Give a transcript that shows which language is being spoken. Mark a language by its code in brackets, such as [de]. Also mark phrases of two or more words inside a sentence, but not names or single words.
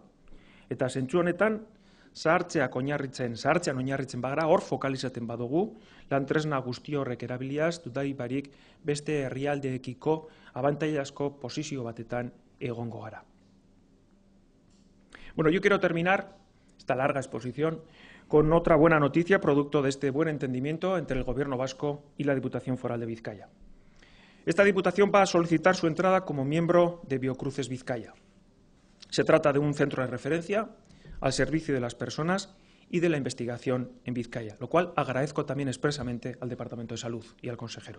[eu] Eta zentzu honetan zahartzean oinarritzen bagara, hor fokalizaten badugu, lan tresna guzti horrek erabiliaz dudari barik beste herrialdeekiko abantailazko posizio batetan egongo gara. [es] Bueno, yo quiero terminar esta larga exposición con otra buena noticia, producto de este buen entendimiento entre el Gobierno vasco y la Diputación Foral de Vizcaya. Esta Diputación va a solicitar su entrada como miembro de Biocruces Vizcaya. Se trata de un centro de referencia al servicio de las personas y de la investigación en Vizcaya, lo cual agradezco también expresamente al Departamento de Salud y al consejero.